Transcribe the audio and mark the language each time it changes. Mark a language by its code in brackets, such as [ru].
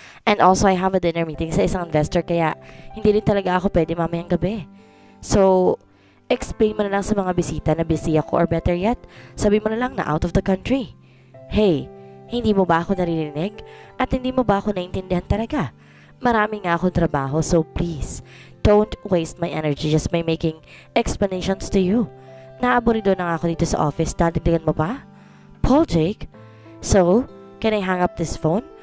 [en] And also, I have a dinner meeting [tl] sa isang investor kaya hindi rin talaga ako pwede mamayang gabi. So, explain mo na lang sa mga bisita na busy ako [en] or better yet, [tl] sabi mo na lang na [en] out of the country. [tl] Hey, hindi mo ba ako naririnig? At hindi mo ba ako naintindihan talaga? Marami nga akong trabaho [en] so please, don't waste my energy just by making explanations to you. [tl] Naaburido na nga ako dito sa office, dadagdagan mo pa? Paul Jake? [en] So, can I hang up this phone?